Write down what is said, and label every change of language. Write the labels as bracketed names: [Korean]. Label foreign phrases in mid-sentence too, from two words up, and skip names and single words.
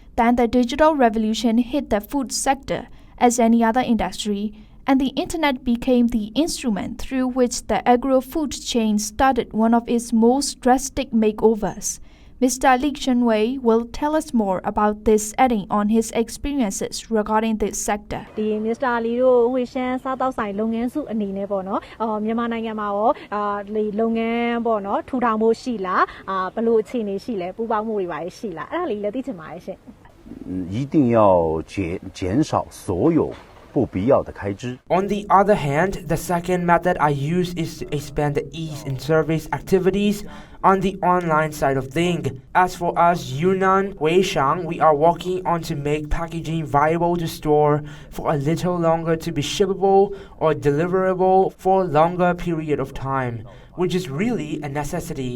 [English] Then the digital revolution hit the food sector, as any other industry, and the internet became the instrument through which the agro-food chain started one of its most drastic makeovers. Mr. Li Shenwei will tell us more about this, adding on his experiences regarding this sector. [Burmese] ဒီ Mr. Li တို့ဟွေရှမ်းစားတောက်ဆိုင်လုပ်ငန်းစုအနေနဲ့ပေါ့နော်မြန်မာနိုင်ငံမှာရောဒီလုပ်ငန်းပေါ့နော်ထူထောင်ဖို့ရှိလားဘယ်လိုအခြေအနေရှိလဲပူးပေါင်းမှုတွေပါရှိလားအဲ့ဒါလေးလည်းသိချင်ပါတယ်ရှင် [Chinese] 一定要减少所有不必要的开支 [English] On the other hand, the second method I use is to expand the ease in service activities on the online side of things. As for us, Yunnan Huishang, we are working on to make packaging viable to store for a little longer to be shippable or deliverable for a longer period of time, which is really a necessity.